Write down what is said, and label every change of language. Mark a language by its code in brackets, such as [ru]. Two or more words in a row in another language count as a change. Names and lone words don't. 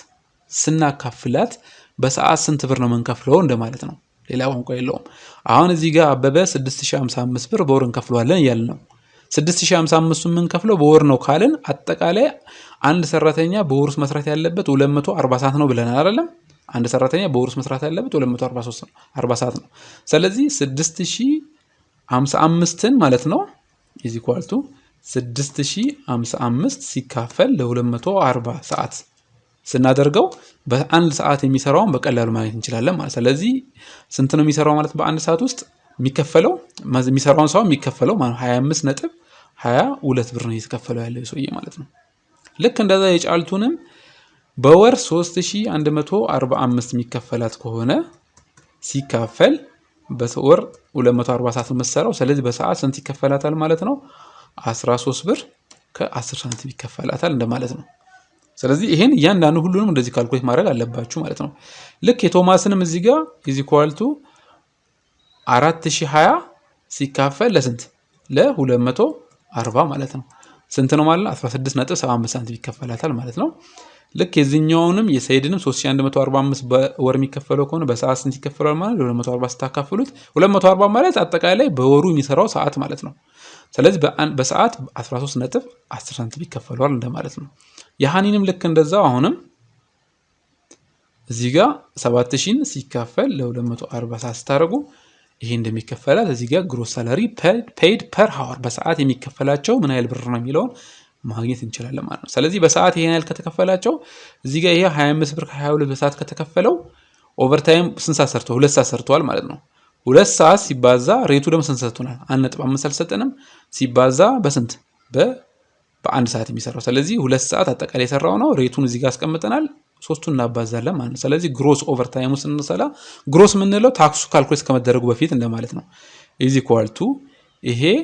[am] ስናካፍላት በሰዓት ስንት ብር ነው መንከፍለው እንደማለት ነው ሌላ ቋንቋ የለውም አሁን እዚህ ጋር አበበ 6055 ብር በወር እንከፍለዋለን ያልን ነው 6055 ምን ከፍለው በወር ነው ካልን አጠቃላይ አንድ ሰራተኛ በወር ውስጥ መስራት ያለበት 240 ሰዓት ነው ብለናል አይደለም አንድ ሰራተኛ በወር ውስጥ መስራት ያለበት 243 ነው 40 ሰዓት ነው ስለዚህ 6055ን ማለት ነው [en] is equal to [am] 6055 ሲካፈል ለ240 ሰዓት ስናደርገው በአንድ ሰዓት የሚሰራውን በቀላሉ ማግኘት እንችላለን ማለት ስለዚህ ስንት ነው የሚሰራው ማለት በአንድ ሰዓት ውስጥ የሚሰራውን ሰው የሚከፈለው ማለት 25.22 ብር ነው እየተከፈለው ያለው ሰውዬ ማለት ነው ልክ እንደዛ የጫልቱንም በወር 3145 የሚከፈላት ከሆነ ሲካፈል በወር 240 ሰዓት መስራው ስለዚህ በሰዓት ስንት ይከፈላታል ማለት ነው 13 ብር ከ10 ሳንቲም ይከፈላታል እንደማለት ነው ስለዚህ ይሄን እያንዳንዱ ሁሉንም እንደዚህ ካልኩሌት ማድረግ አለባችሁ ማለት ነው ልክ የቶማስንም እዚህ ጋር [en] is equal to [am] 4020 ሲካፈል ለስንት ለ240 ማለት ነው ስንት ነው ማለት 16.75 ሳንቲም ይከፈላታል ማለት ነው ልክ የዚህኛውንም የሰይድንም 3145 በወር የሚከፈለው ከሆነ በሰዓት ስንት ይከፈላል ማለት 240 ስታካፍሉት 240 ማለት አጠቃላይ በወሩ የሚሰራው ሰዓት ማለት ነው ስለዚህ በሰዓት 13.10 ሳንቲም ይከፈላል እንደማለት ነው የሃኒንም ልክ እንደዛው አሁንም እዚህ ጋር 7000 ሲካፈል ለ240 ሰዓት ስታረጉ ይሄ እንደሚከፈላት እዚህ ጋር [en] gross salary paid per hour [am] በሰዓት የሚከፈላቸው ምን ያህል ብር ነው የሚለውን ማግኘት እንችላለን ማለት ነው ስለዚህ በሰዓት ይሄን ያህል ከተከፈላቸው እዚህ ጋር ይሄ 25 ብር ከ22 በሰዓት ከተከፈለው ኦቨርታይም ስንት ሰዓት ሰርቷል 2 ሰዓት ሰርቷል ማለት ነው 2 ሰዓት ሲባዛ ሬቱ ደግሞ ስንት ሰጥቶናል 1.5 አልሰጠንም ሲባዛ በስንት በአንድ ሰዓት የሚሰራው ስለዚህ 2 ሰዓት አጠቃላይ የሰራው ነው ሬቱን እዚህ ጋር አስቀምጠናል ሶስቱን እናባዛለን ማለት ነው ስለዚህ ግሮስ ኦቨርታይሙ ስንሰላ ግሮስ ምንለው ታክሱ ካልኩሌት ከመደረጉ በፊት እንደማለት ነው [en] is equal to [am] ይሄ